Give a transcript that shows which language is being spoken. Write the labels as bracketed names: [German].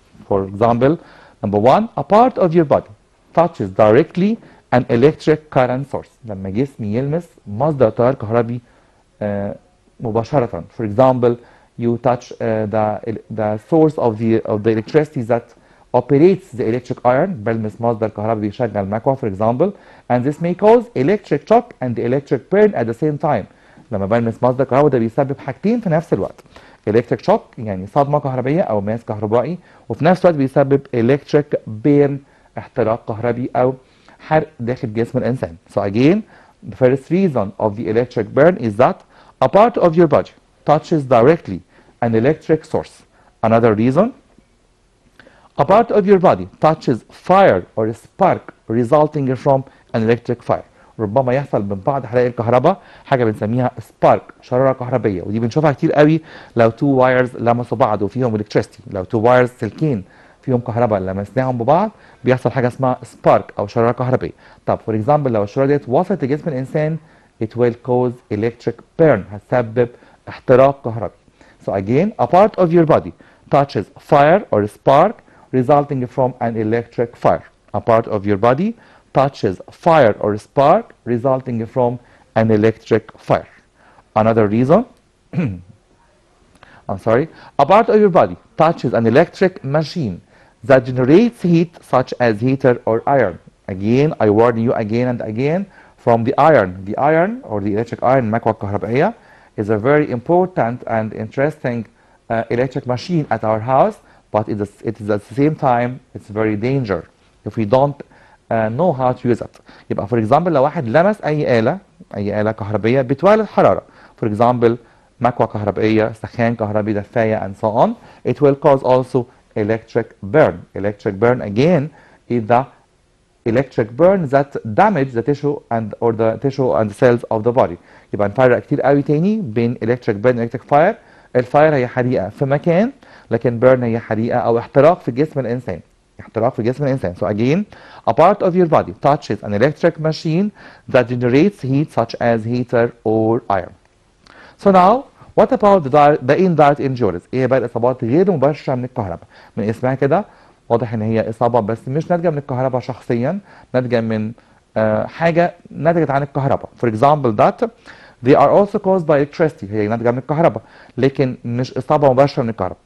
[English] For example, number one, a part of your body touches directly an electric current source. [Arabic] لما جسمي يلمس مصدر تيار كهربي مباشرة. [English] For example, you touch the source of the electricity that operates the electric iron. [Arabic] بلمس مصدر كهربي بيشغل المكوى [English] for example, and this may cause electric shock and electric burn at the same time. [Arabic] لما بلمس مصدر كهربي ده بيسبب حاجتين في نفس الوقت. electric shock يعني صدمة كهربية أو ماس كهربائي، وفي نفس الوقت بيسبب electric burn احتراق كهربي أو حرق داخل جسم الإنسان. [English] So again, the first reason of the electric burn is that a part of your body touches directly an electric source. Another reason, a part of your body touches fire or spark resulting from an electric fire. [Arabic] ربما يحصل من بعض حرائق الكهرباء حاجه بنسميها سبارك، شراره كهربيه، ودي بنشوفها كتير قوي لو تو وايرز لمسوا بعض وفيهم الكتريستي. لو تو وايرز سلكين فيهم كهرباء لمسناهم ببعض بيحصل حاجه اسمها سبارك او شراره كهربيه. طب فور اكزامبل لو الشراره ديت وصلت لجسم الانسان [English] it will cause electric burn، [Arabic] هتسبب احتراق كهربي. [English] So again, a part of your body touches fire or spark resulting from an electric fire. A part of your body touches fire or spark resulting from an electric fire. Another reason, I'm sorry, a part of your body touches an electric machine that generates heat such as heater or iron. Again, I warn you again and again from the iron. The iron or the electric iron [Arabic] المكوى الكهربائية [English] is a very important and interesting electric machine at our house, but it is at the same time it's very dangerous if we don't know how to use it. [Arabic] يبقى for example لو واحد لمس أي آلة كهربية بتولد حرارة. [English] For example [Arabic] مكوى كهربائية، سخان كهربي، دفاية [English] and so on. It will cause also electric burn. Electric burn again is the electric burn that damage the tissue or the tissue and cells of the body. [Arabic] يبقى نفرق كتير قوي تاني بين electric burn و electric fire. الفاير هي حريقة في مكان، لكن burn هي حريقة أو احتراق في جسم الإنسان. احتراق في جسم الإنسان. [English] So again, a part of your body touches an electric machine that generates heat such as heater or iron. So now, what about the indirect injuries؟ [Arabic] ايه بقى الإصابات غير مباشرة من الكهرباء؟ من اسمها كده واضح ان هي إصابة بس مش ناتجة من الكهرباء شخصيا، ناتجة من حاجة ناتجة عن الكهرباء. [English] For example that they are also caused by electricity، [Arabic] هي ناتجة من الكهرباء لكن مش إصابة مباشرة من الكهرباء.